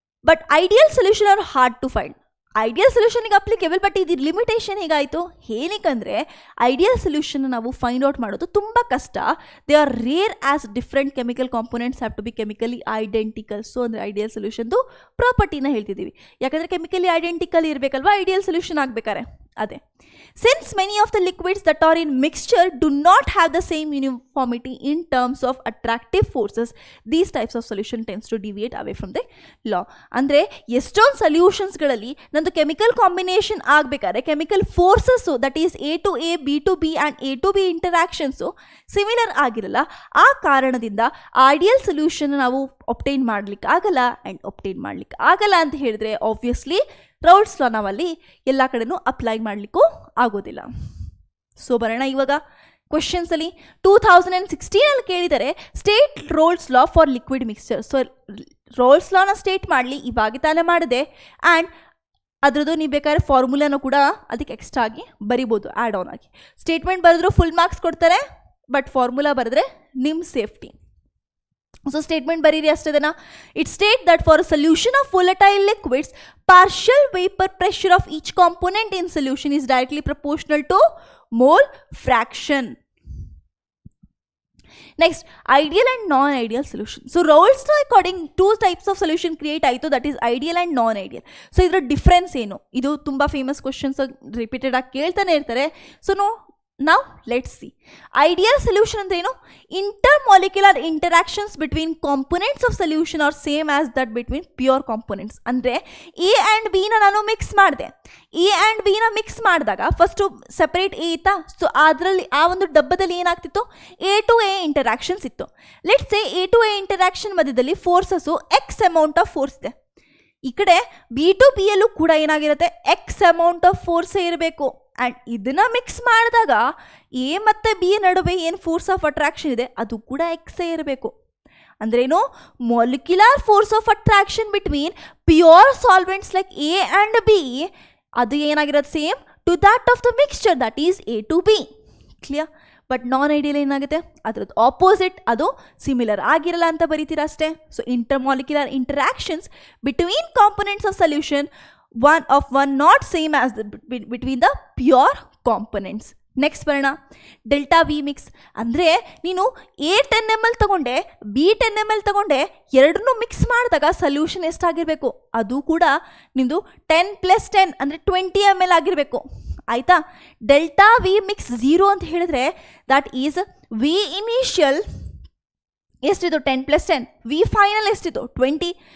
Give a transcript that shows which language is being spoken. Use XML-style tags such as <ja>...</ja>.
<en>But ideal solution are hard to find. Ideal ಸೊಲ್ಯೂಷನ್ಗೆ applicable, but</en> <kn>ಇದು limitation ಹೇಗಾಯಿತು? ಏನಕ್ಕಂದರೆ ideal solution ನಾವು find out ಮಾಡೋದು ತುಂಬ ಕಷ್ಟ.</kn> <en>They are rare as different chemical components have to be chemically identical.</en> <kn>So ಅಂದರೆ ideal ಸೊಲ್ಯೂಷನ್ದು ಪ್ರಾಪರ್ಟಿನ ಹೇಳ್ತಿದ್ದೀವಿ. ಯಾಕಂದರೆ chemically identical ಇರಬೇಕಲ್ವಾ ideal solution ಆಗಬೇಕಾರೆ.</kn> <en>ಅದೇ since many of the liquids that are in mixture do not have the same uniformity in terms of attractive forces, these types of solution tends to deviate away from the law.</en> <kn>ಅಂದರೆ ಎಷ್ಟೊಂದು ಸೊಲ್ಯೂಷನ್ಸ್ಗಳಲ್ಲಿ ನಂದು chemical combination ಆಗಬೇಕಾದ್ರೆ chemical forces that is A to A, B to B and A to B ಇಂಟರಾಕ್ಷನ್ಸು similar ಆಗಿರಲ್ಲ. ಆ ಕಾರಣದಿಂದ ideal solution ನಾವು obtain ಮಾಡಲಿಕ್ಕೆ ಆಗಲ್ಲ. ಆ್ಯಂಡ್ ಒಬ್ಟೈನ್ ಮಾಡಲಿಕ್ಕೆ ಆಗಲ್ಲ ಅಂತ ಹೇಳಿದ್ರೆ ಆಬ್ವಿಯಸ್ಲಿ ರೌಲ್ಸ್ ಲಾ ನಾವಲ್ಲಿ ಎಲ್ಲ ಕಡೆನೂ ಅಪ್ಲೈ ಮಾಡಲಿಕ್ಕೂ ಆಗೋದಿಲ್ಲ. ಸೊ ಬರೋಣ ಇವಾಗ ಕ್ವೆಶನ್ಸಲ್ಲಿ. 2016 ಕೇಳಿದರೆ</kn> <en>State Raoult's law for liquid mixture.</en> <kn>So rolls ಲಾನ state ಮಾಡಲಿ, ಇವಾಗ ತಾನೇ ಮಾಡಿದೆ. ಆ್ಯಂಡ್ ಅದರದ್ದು ನೀವು ಬೇಕಾದ್ರೆ ಫಾರ್ಮುಲಾನು ಕೂಡ ಅದಕ್ಕೆ ಎಕ್ಸ್ಟ್ರಾ ಆಗಿ ಬರಿಬೋದು ಆ್ಯಡ್ ಆನ್ ಆಗಿ. ಸ್ಟೇಟ್ಮೆಂಟ್ ಬರೆದ್ರು ಫುಲ್ ಮಾರ್ಕ್ಸ್ ಕೊಡ್ತಾರೆ, ಬಟ್ ಫಾರ್ಮುಲಾ ಬರೆದ್ರೆ ನಿಮ್ಮ ಸೇಫ್ಟಿ. ಸೊ ಸ್ಟೇಟ್ಮೆಂಟ್ ಬರೀರಿ ಅಷ್ಟೇನಾ.</kn> <en>It state that for a solution of volatile liquids, partial vapor pressure of each component in solution is directly proportional to mole fraction. Next, ideal and non-ideal solution. So Raoult's law according two types of solution create ಆಯಿತು, that is ideal and non-ideal.</en> <kn>So ಇದರ difference ಏನು? ಇದು ತುಂಬ famous questions repeated ಆಗಿ ಕೇಳ್ತಾನೆ ಇರ್ತಾರೆ. So</kn> <en>Now let's see.</en> <kn>Ideal solution ಅಂದ್ರೆ ಏನು?</kn> <en>Intermolecular interactions between components of solution are same as that between pure components.</en> <kn>ಅಂದರೆ ಎ ಆ್ಯಂಡ್ ಬಿನ ನಾನು ಮಿಕ್ಸ್ ಮಾಡಿದೆ. ಎ ಆ್ಯಂಡ್ ಬಿನ ಮಿಕ್ಸ್ ಮಾಡಿದಾಗ ಫಸ್ಟು ಸೆಪರೇಟ್ ಎ ಇತ್ತಾ. ಸೊ ಅದರಲ್ಲಿ ಆ ಒಂದು ಡಬ್ಬದಲ್ಲಿ ಏನಾಗ್ತಿತ್ತು? ಎ ಟು ಎ ಇಂಟರಾಕ್ಷನ್ಸ್ ಇತ್ತು. Let's say A to A interaction ಮಧ್ಯದಲ್ಲಿ forces X amount of force ಇದೆ. ಈ ಕಡೆ ಬಿ ಟು ಬಿ ಯಲ್ಲೂ ಕೂಡ ಏನಾಗಿರುತ್ತೆ? ಎಕ್ಸ್ ಅಮೌಂಟ್ ಆಫ್ ಫೋರ್ಸೇ ಇರಬೇಕು. ಆ್ಯಂಡ್ ಇದನ್ನು ಮಿಕ್ಸ್ ಮಾಡಿದಾಗ ಎ ಮತ್ತು ಬಿ ನಡುವೆ ಏನು ಫೋರ್ಸ್ ಆಫ್ ಅಟ್ರಾಕ್ಷನ್ ಇದೆ ಅದು ಕೂಡ ಎಕ್ಸೇ ಇರಬೇಕು. ಅಂದ್ರೇನು?</kn> <en>molecular force of attraction between pure solvents like A and B</en> <kn>ಅದು ಏನಾಗಿರೋದು?</kn> <en>Same to that of the mixture that is A to B. Clear?</en> <kn>But non ideal ಏನಾಗುತ್ತೆ? ಅದರದ್ದು ಆಪೋಸಿಟ್, ಅದು ಸಿಮಿಲರ್ ಆಗಿರಲ್ಲ ಅಂತ ಬರೀತೀರ ಅಷ್ಟೇ.</kn> <en>So intermolecular interactions between components of solution one not same as between the pure components.</en> <kn>Next ಬರೋಣ delta V mix. ಅಂದರೆ ನೀನು A 10 ml ತಗೊಂಡೆ, ಬಿ 10 ml ತಗೊಂಡೆ, ಎರಡನ್ನೂ ಮಿಕ್ಸ್ ಮಾಡಿದಾಗ ಸೊಲ್ಯೂಷನ್ ಎಷ್ಟಾಗಿರಬೇಕು? ಅದು ಕೂಡ ನಿಮ್ಮದು 10 + 10 ಅಂದರೆ 20 ml ಆಗಿರಬೇಕು. ಆಯಿತಾ. ಡೆಲ್ಟಾ ವಿ ಮಿಕ್ಸ್ 0 ಅಂತ ಹೇಳಿದ್ರೆ that is V initial ಎಷ್ಟಿದು 10 + 10, V final ಎಷ್ಟಿತ್ತು 20.</kn>